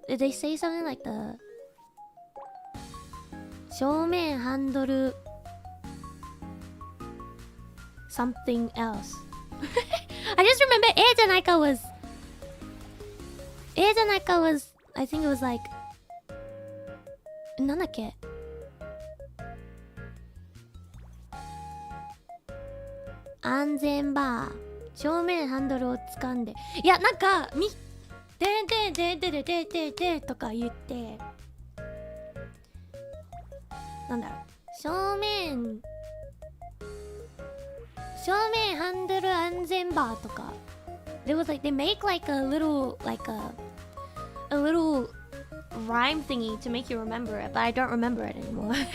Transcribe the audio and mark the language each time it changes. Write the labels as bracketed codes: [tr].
[en] Did they say something like the [ja] 正面ハンドル [en] something else? I just remember Aia Amare was I think it was like [ja] なんだっけ、安全バー、正面ハンドルを掴んで、いやなんかでんでんでんでんでんでんでんでんとか言って、なんだろう、正面ハンドル安全バーとか。 [en] There was like they make like a little rhyme thingy to make you remember it, but I don't remember it anymore.